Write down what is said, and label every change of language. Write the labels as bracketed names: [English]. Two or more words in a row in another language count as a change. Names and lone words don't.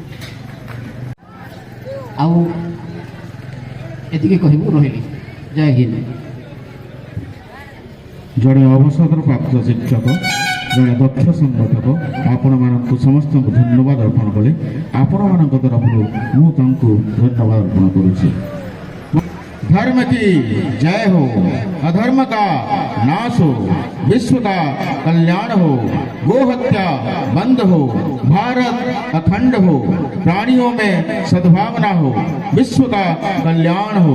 [Odia] ଆଉ ଏତିକି କହିବୁ, ରହିଲି। ଜୟ ହିନ୍ଦ। ଜଣେ ଅବସରପ୍ରାପ୍ତ ଶିକ୍ଷକ, ଜଣେ ଦକ୍ଷ ସଂଗଠକ ଆପଣମାନଙ୍କୁ ସମସ୍ତଙ୍କୁ ଧନ୍ୟବାଦ ଅର୍ପଣ କଲେ। ଆପଣମାନଙ୍କ ତରଫରୁ ମୁଁ ତାଙ୍କୁ ଧନ୍ୟବାଦ ଅର୍ପଣ କରୁଛି। [Hindi] धर्म की जय हो, अधर्म का नाश हो, विश्व का कल्याण हो, गो हत्या बंद हो, भारत अखंड हो, प्राणियों में सद्भावना हो, विश्व का कल्याण हो।